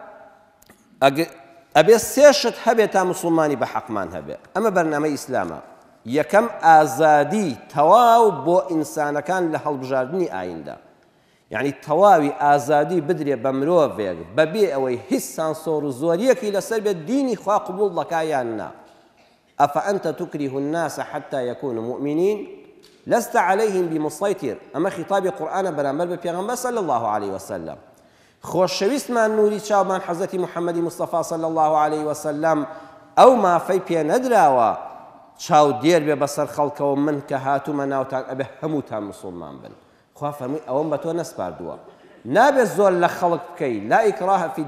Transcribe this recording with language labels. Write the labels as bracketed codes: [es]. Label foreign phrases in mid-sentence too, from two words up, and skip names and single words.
[ckb] ئەبێ سێشت هەبێت تا مسلمانی بە حەقمان هەبێ ئەمە بەرنامە ئیسلامە یەکەم ئازادی تەواو بۆ ئینسانەکان لە هەڵبژاردننی ئایندا یعنی تەواوی ئازادی بدرێ بە مرۆڤێک بەبێ ئەوەی هیچ سانسۆر و زۆریەکی لەسەر بێت دینی خوا قبول دەکا یان نا [ar] ئەفەئەنتە تکره الناس حتى يكونوا مؤمنين لست عليهم بمسيطر [ckb] ئەمە خیتابی قورئانە بەرامبەر بە پێغەمبەر [ar] صلی الله عليه وسلم [ckb] خۆشەویستمان نوری چاومان حەزەتی محەممەدی مستەفا [ar] صلی الله عليه وسلم [ckb] ئەو مافەی پێ نەدراوە چاو دێر بێ بەسەر خەڵکەوە من کە هاتوومە ناوتان ئەبێ هەمووتان مسلمان بن خوا فەرمووی ئەوەم بە تۆ نەسپاردووە نابێت زۆر لە خەڵک بکەی [ar] لا ئیکراهە فی